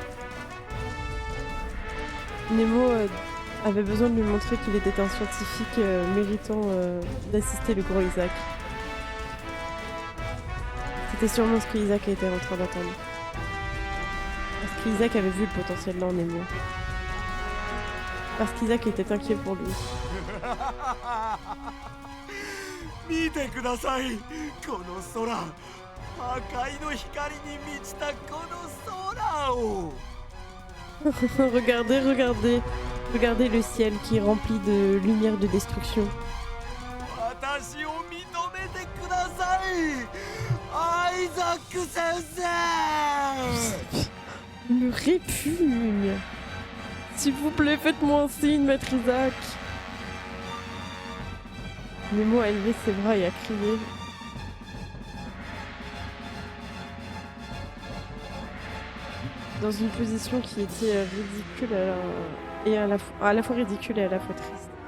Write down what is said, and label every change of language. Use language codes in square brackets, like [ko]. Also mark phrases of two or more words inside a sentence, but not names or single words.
[fr] Nemo avait besoin de lui montrer qu'il était un scientifique méritant d'assister le gros Isaac. C'était sûrement ce que Isaac était en train d'attendre. Parce qu'Isaac avait vu le potentiel dans Nemo. Parce qu'Isaac était inquiet pour lui. [ja] 見てください、この空、破壊の光に満ちたこの空を。 [fr] Regardez le ciel qui est rempli de lumière de destruction. [ja] 私を認めてください、アイザック先生。 [fr] Me répugne. S'il vous plaît, faites-moi un signe, Maître Isaac. Nemo a élevé ses bras et a crié. Dans une position qui était ridicule et à la fois ridicule et à la fois triste.